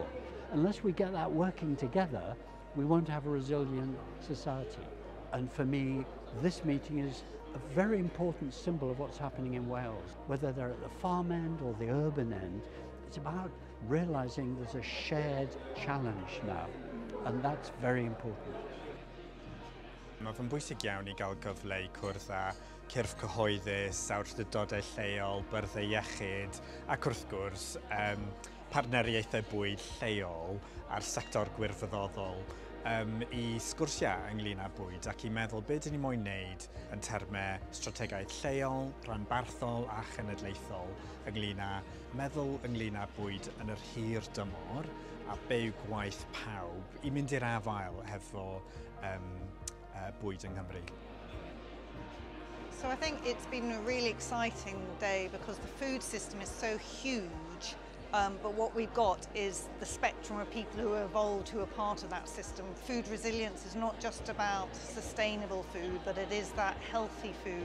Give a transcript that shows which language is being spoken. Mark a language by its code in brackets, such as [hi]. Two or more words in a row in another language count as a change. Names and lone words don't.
[en] Unless we get that working together, we won't have a resilient society. And for me, this meeting is a very important symbol of what's happening in Wales. Whether they're at the farm end or the urban end, it's about realising there's a shared challenge now, and that's very important. [cy] Mae fe'n bwysig iawn I gael gyfle I cwrdd â cyrff cyhoeddus, awdurdodau lleol, byrddau iechyd, ac wrth gwrs partneriaethau bwyd lleol a'r sector gwirfoddol I sgwrsiau ynglyn â bwyd ac I meddwl beth dyn ni moyn wneud yn termau strategaeth lleol, rhanbarthol a chenedlaethol ynglyn â meddwl ynglyn â bwyd yn yr hir dymor a byw gwaith pawb I mynd i'r afael hefo bwyd yng Nghymru. [en] So I think it's been a really exciting day because the food system is so huge, but what we've got is the spectrum of people who are involved, who are part of that system. Food resilience is not just about sustainable food, but it is that healthy food.